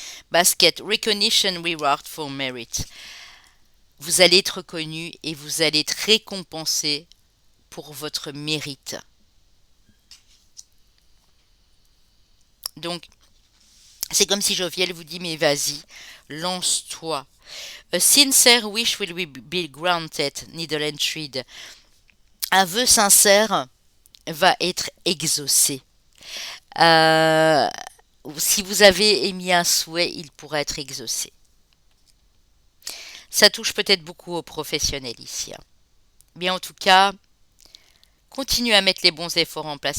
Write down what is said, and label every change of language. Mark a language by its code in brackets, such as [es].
[en] Basket, recognition, reward for merit. [fr] Vous allez être reconnu et vous allez être récompensé pour votre mérite. Donc, c'est comme si Joviel vous dit, mais vas-y, lance-toi. [en] A sincere wish will be granted, needle and thread. [fr] Un vœu sincère va être exaucé. Euh, si vous avez émis un souhait, il pourra être exaucé. Ça touche peut-être beaucoup aux professionnels ici, hein. Bien en tout cas, continuez à mettre les bons efforts en place.